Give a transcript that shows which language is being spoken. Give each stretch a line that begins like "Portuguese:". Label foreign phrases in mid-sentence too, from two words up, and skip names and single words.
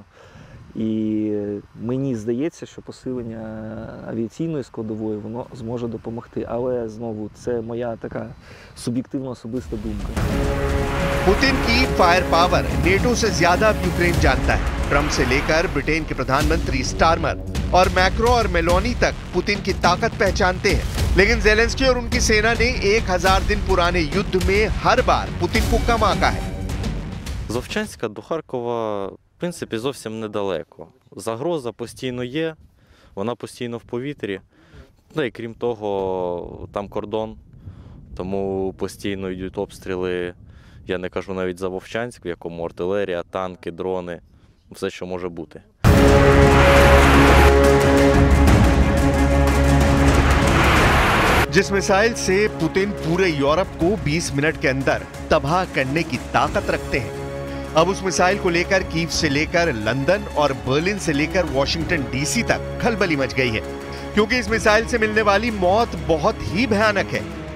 Ukrainian: І мені здається, що посилення авіаційної складової, воно зможе допомогти. Але, знову, це моя така суб'єктивна особиста думка.
Hindi: पुतिन की
English: fire power
Hindi: नेटो से ज्यादा यूक्रेन जानता है। ट्रंप से लेकर ब्रिटेन के प्रधानमंत्री स्टारमर और मैक्रो और मेलोनी तक पुतिन की ताकत पहचानते हैं, लेकिन ज़ेलेंस्की और उनकी सेना ने 1000 दिन पुराने युद्ध में हर बार पुतिन को कम आंका है।
Ukrainian: З Вовчанська до Харкова, в принципі, зовсім недалеко. Загроза постійно є, вона постійно в повітрі. І крім того, там кордон, тому постійно йдуть обстріли. Я не кажу навіть за Вовчанськ, в якому артилерія, танки, дрони, все, що може бути.
Hindi: जिस मिसाइल से पुतिन पूरे यूरोप को 20 मिनट के अंदर तबाह करने की ताकत रखते हैं, अब उस मिसाइल को लेकर कीव से लेकर लंदन और बर्लिन से लेकर वॉशिंगटन डीसी तक खलबली मच गई है, क्योंकि इस मिसाइल से मिलने वाली मौत बहुत ही भयानक है।